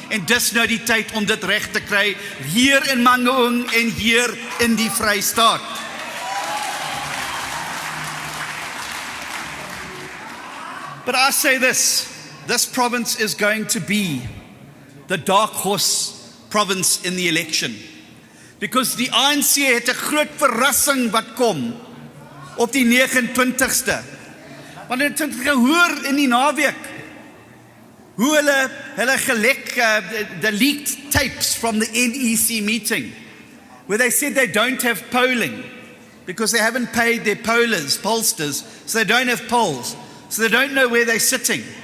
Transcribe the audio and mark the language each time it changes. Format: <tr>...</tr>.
<af>En dis nou die tyd om dit reg te kry hier in Mangaung en hier in die Vrystaat.</af> <en>But I say this province is going to be the dark horse province in the election.</en> <af>Because die ANC het 'n groot verrassing wat kom op die 29ste. Want het gehoor in die naweek hoe hulle gelek</af> <en>the leaked tapes from the NEC meeting where they said they don't have polling because they haven't paid their pollsters, so they don't have polls, so they don't know where they're sitting.</en>